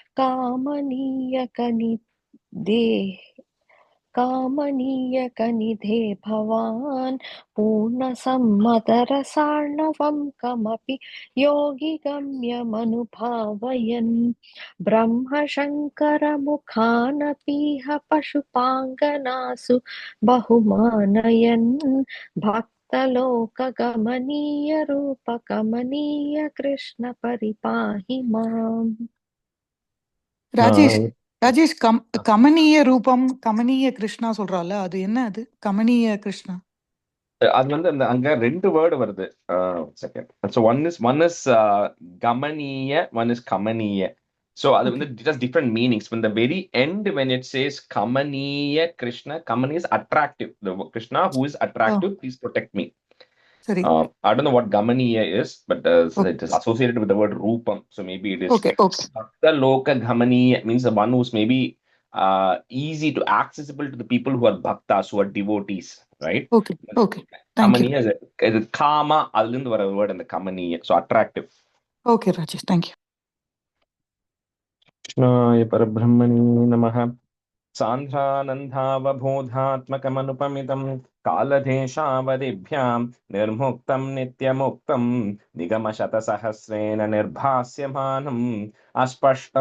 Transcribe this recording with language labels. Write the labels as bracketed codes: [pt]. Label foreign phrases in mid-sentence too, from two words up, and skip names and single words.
[sa] कामनीयकनिधे भवान् पूर्णसम्मदरसार्णवं कमपि योगि गम्यमनुभावयन् ब्रह्मशङ्करमुखानपीह पशुपाङ्गनासु बहुमानयन् भक्तलोकगमनीय रूपकमनीय कृष्ण परिपाहि माम् [ta] ராஜேஷ் ராஜேஷ் [sa] कमनीय रूपम् कमनीय कृष्ण [ta] சொல்றால அது என்ன அது [sa] कमनीय कृष्ण [ta] அது வந்து அங்க ரெண்டு வேர்டு வருது. செகண்ட். [en] So one is Kamaniya, one is Kamaniya. ஸோ [ta] அது வந்து [en] just different meanings. In the very end, when it says Kamaniya Krishna, Kamani is attractive. The Krishna who is attractive, please protect me. [ta] சரி [en] I don't know what Gamaniya is, but it is associated with the word Rupam. So maybe it is [sa] भक्तलोक गमनीय, [en] means the one who's maybe easy to accessible to the people who are bhaktas, who are devotees, right? Okay. Thank you. Kamaniya is a kama, adlindu vara word and the Kamaniya, so attractive. Okay, Rajesh, thank you. [sa] कृष्णाय परब्रह्मणे नमः. सान्ध्रानन्दावबोधात्मकमनुपमितं कालदेशावदिभ्यां निर्मुक्तं नित्यमुक्तं निगमशतसहस्रेण निर्भास्यमानम् अस्पष्टं